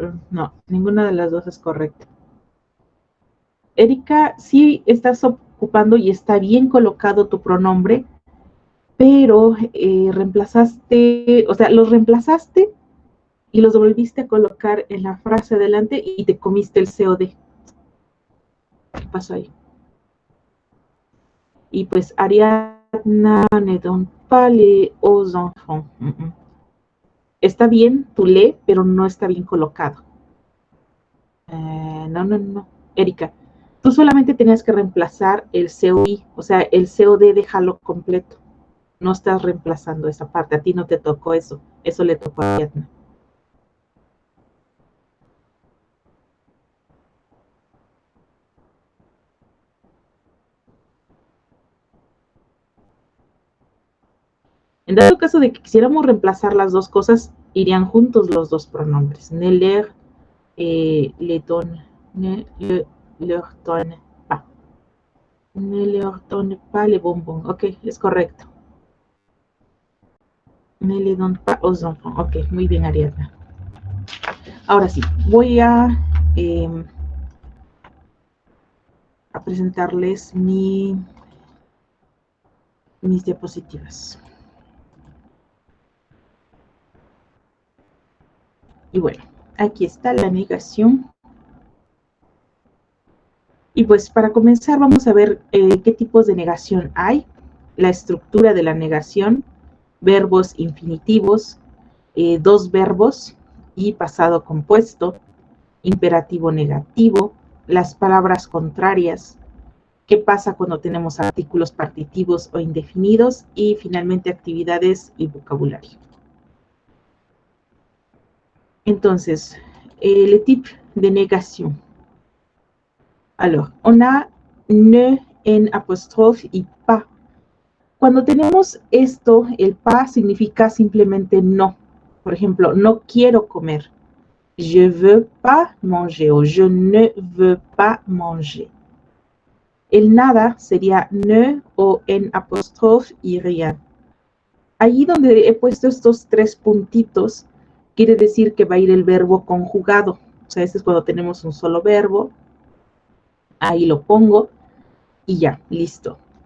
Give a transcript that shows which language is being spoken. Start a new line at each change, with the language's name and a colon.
Spanish: No, ninguna de las dos es correcta. Erika, sí estás ocupando y está bien colocado tu pronombre, pero reemplazaste, o sea, los reemplazaste y los volviste a colocar en la frase adelante y te comiste el COD. ¿Qué pasó ahí? Y pues
French: Ariadna ne donne pas les aux enfants.
Spanish: Está bien tu lee, pero no está bien colocado. No. Erika, tú solamente tenías que reemplazar el COI, o sea, el COD déjalo completo. No estás reemplazando esa parte, a ti no te tocó eso, eso le tocó a Ariadna. En dado caso de que quisiéramos reemplazar las dos cosas, irían juntos los dos pronombres.
French: Ne leur, le donne, ne leur donne pas. Ne leur donne pas les bonbons.
Spanish: Ok, es correcto.
French: Ne le donne pas aux enfants.
Spanish: Ok, muy bien, Ariadna. Ahora sí, voy a presentarles mis diapositivas. Y bueno, aquí está la negación. Y pues para comenzar vamos a ver qué tipos de negación hay, la estructura de la negación, verbos infinitivos, dos verbos y pasado compuesto, imperativo negativo, las palabras contrarias, qué pasa cuando tenemos artículos partitivos o indefinidos y finalmente actividades y vocabulario. Entonces,
French: le type de négation. Alors, on a ne en
Spanish: apóstrofe y
French: pas.
Spanish: Cuando tenemos esto, el pas significa simplemente no. Por ejemplo, no quiero comer.
French: Je veux pas manger o je ne veux pas manger.
Spanish: El nada sería ne o en apóstrofe y rien. Allí donde he puesto estos tres puntitos, quiere decir que va a ir el verbo conjugado. O sea, este es cuando tenemos un solo verbo. Ahí lo pongo y ya, listo.